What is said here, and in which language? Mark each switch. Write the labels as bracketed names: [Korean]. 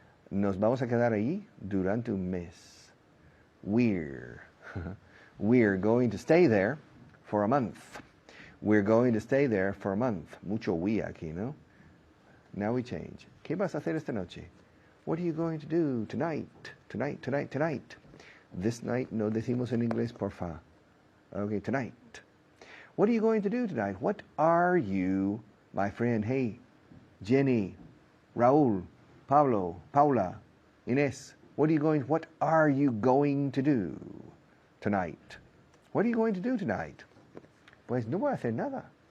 [Spanish] Nos vamos a quedar ahí durante un mes. [English] We're going to stay there for a month. We're going to stay there for a month. [Spanish] Mucho we aquí, ¿no? [English] Now we change. [Spanish] ¿Qué vas a hacer esta noche? [English] What are you going to do tonight? Tonight. This night [Spanish] no decimos en inglés, porfa. [English] Okay, tonight. What are you going to do tonight? What are you, my friend? Hey, Jenny, Raúl, Pablo, Paula, Inés, what are you going to do tonight? What are you going to do tonight? [Spanish] Pues no voy a hacer nada.